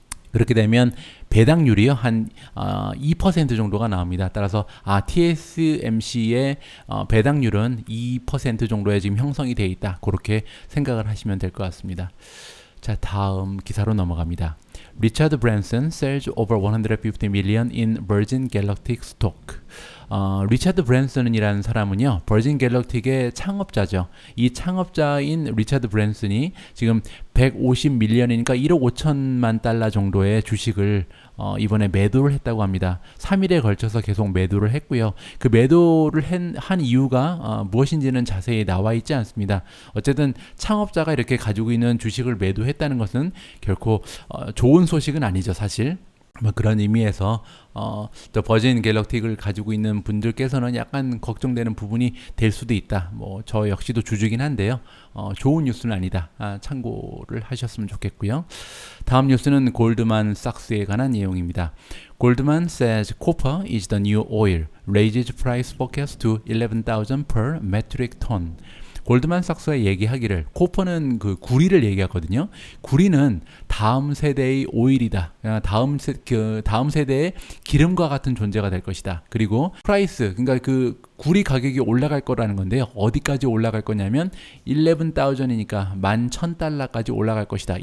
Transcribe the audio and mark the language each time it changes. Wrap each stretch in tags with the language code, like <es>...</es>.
<ko>그렇게 되면 배당률이요 한 2% 정도가 나옵니다. 따라서 TSMC의 배당률은 2% 정도에 지금 형성이 되어 있다. 그렇게 생각을 하시면 될 것 같습니다. 자, 다음 기사로 넘어갑니다.</ko> <en>리차드 브랜슨 sells over 150 million in Virgin Galactic stock.</en> <ko>리차드 브랜슨이라는 사람은요, 버진 갤럭틱의 창업자죠. 이 창업자인 리차드 브랜슨이 지금 150밀리언이니까 1억 5천만 달러 정도의 주식을 이번에 매도를 했다고 합니다. 3일에 걸쳐서 계속 매도를 했고요. 그 매도를 한 이유가 무엇인지는 자세히 나와 있지 않습니다. 어쨌든 창업자가 이렇게 가지고 있는 주식을 매도했다는 것은 결코 좋은 소식은 아니죠, 사실. 뭐 그런 의미에서 또 버진 갤럭틱을 가지고 있는 분들께서는 약간 걱정되는 부분이 될 수도 있다. 뭐 저 역시도 주주긴 한데요. 좋은 뉴스는 아니다. 참고를 하셨으면 좋겠고요. 다음 뉴스는 골드만 삭스에 관한 내용입니다.</ko> <en>Goldman says copper is the new oil, raises price forecast to 11,000 per metric ton.</en> <ko>골드만삭스가 얘기하기를 코퍼는 그 구리를 얘기하거든요. 구리는 다음 세대의 오일이다. 다음 세대의 기름과 같은 존재가 될 것이다. 그리고 프라이스, 그러니까 그 구리 가격이 올라갈 거라는 건데요. 어디까지 올라갈 거냐면 11,000이니까 11,000달러까지 올라갈 것이다.</ko>